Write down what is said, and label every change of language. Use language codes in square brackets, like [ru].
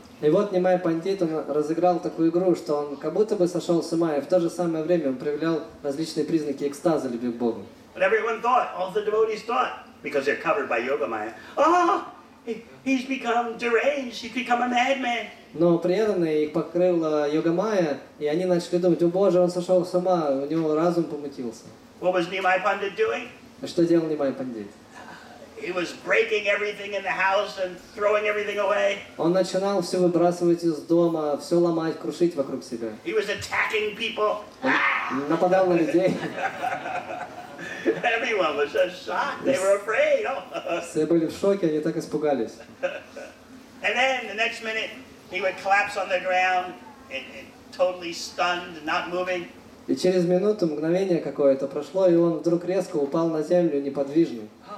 [ru] И вот Нимай Пандит, он разыграл такую игру, что он как будто бы сошел с ума, и в то же самое время он проявлял различные признаки экстаза, любви к Богу. [en] But everyone thought, all the devotees thought, because they're covered by Yoga Maya, oh, he's become deranged, he's become a madman. [ru] Но преданные их покрыла Йога Майя, и они начали думать, о Боже, он сошел с ума, у него разум помутился. [en] What was Nimai Pandit doing? [ru] А что делал Нимай Пандит? [en] He was breaking everything in the house and throwing everything away. [ru] Он начинал все выбрасывать из дома, все ломать, крушить вокруг себя. [en] He was attacking people. [ru] Он нападал на людей. [en] Everyone was just shocked. They were afraid. [ru] Все были в шоке, они так испугались. [en] And then the next minute, he would collapse on the ground and totally stunned, not moving. [ru] И через минуту, мгновение какое-то прошло, и он вдруг резко упал на землю, неподвижный.